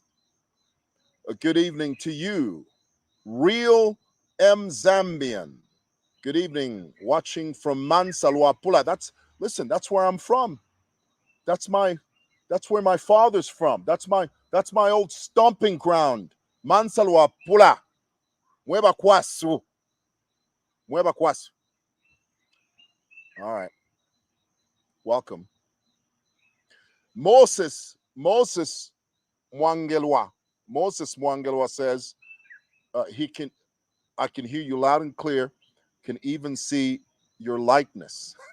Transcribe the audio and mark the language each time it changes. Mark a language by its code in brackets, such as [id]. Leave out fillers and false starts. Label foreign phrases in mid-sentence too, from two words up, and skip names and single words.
[en] A good evening to you. Real M. Zambian. Good evening. Watching from Mansalwapula. That's where I'm from. That's where my father's from. That's my old stomping ground. [bem] Mansalwapula. Mueba kwasu. Mueba kwasu. [en] All right. Welcome. Moses Mwangelwa. Moses Mwangelwa says I can hear you loud and clear, can even see your likeness.